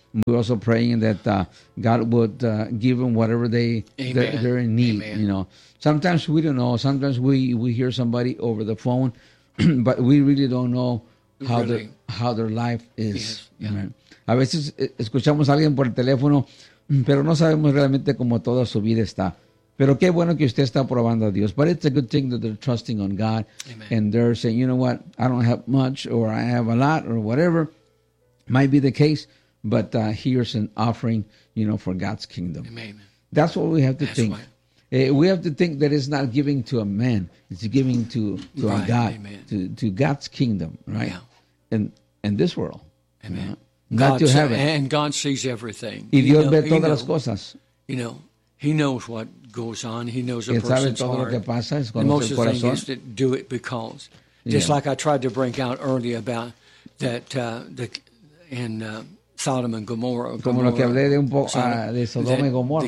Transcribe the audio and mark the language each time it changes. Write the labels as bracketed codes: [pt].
[en] We're also praying that God would give them whatever they're in need. Amen. You know, sometimes we don't know. Sometimes we hear somebody over the phone, but we really don't know how their life is. Yes. Yeah. Right? [es] A veces escuchamos a alguien por el teléfono, pero no sabemos realmente cómo toda su vida está. Pero qué bueno que usted está probando a Dios. [en] But it's a good thing that they're trusting on God. Amen. And they're saying, you know what, I don't have much or I have a lot or whatever. Might be the case, but here's an offering, you know, for God's kingdom. Amen. That's what we have to think. We have to think that it's not giving to a man. It's giving to right. a God, Amen. To God's kingdom, right? Yeah. And this world. Amen. You know? God to heaven. And God sees everything. [es] Y Dios ve todas las cosas. [en] You know, he knows what goes on. He knows a person's heart. [es] Lo que pasa, [en] the most thing is to do it because. Just yeah. like I tried to bring out earlier about that in Sodom and Gomorrah. [es] Como lo que hablé de un poco, de Sodom y Gomorra.